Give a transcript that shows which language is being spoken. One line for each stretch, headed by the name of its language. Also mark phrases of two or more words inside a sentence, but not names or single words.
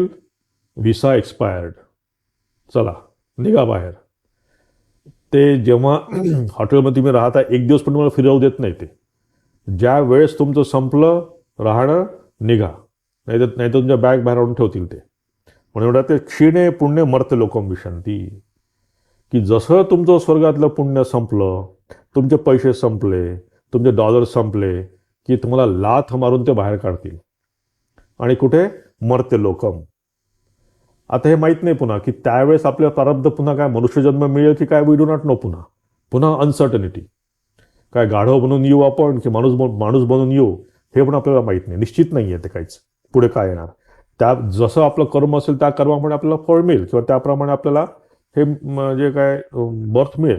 English: visa expired,
Marathi: चला निघा बाहेर. ते जेव्हा हॉटेलमध्ये तुम्ही राहता, एक दिवस पण तुम्हाला फिरवू देत नाही. ते ज्या वेळेस तुमचं संपलं राहणं, निघा, नाही तर तुमच्या बॅग बाहेर आणून ठेवतील ते. म्हणून एवढा ते
Sanskrit: क्षीणे पुण्य मर्त लोकम विशंती,
Marathi: की जसं तुमचं स्वर्गातलं पुण्य संपलं, तुमचे पैसे संपले, तुमचे डॉलर संपले, की तुम्हाला लाथ मारून ते बाहेर काढतील. आणि कुठे?
Sanskrit: मर्त्य लोकम.
Marathi: आता हे माहीत नाही पुन्हा की त्यावेळेस आपल्या प्रारब्ध पुन्हा काय मनुष्यजन्म मिळेल की काय,
English: we do not know.
Marathi: पुन्हा अनसर्टनिटी. काय गाढव बनून येऊ आपण की माणूस बनून येऊ, हे पण आपल्याला माहीत नाही, निश्चित नाही आहे ते काहीच, पुढे काय येणार. त्या जसं आपलं कर्म असेल त्या कर्माप्रमाणे आपल्याला फळ मिळेल, किंवा त्याप्रमाणे आपल्याला हे म्हणजे काय बर्थ मिळेल.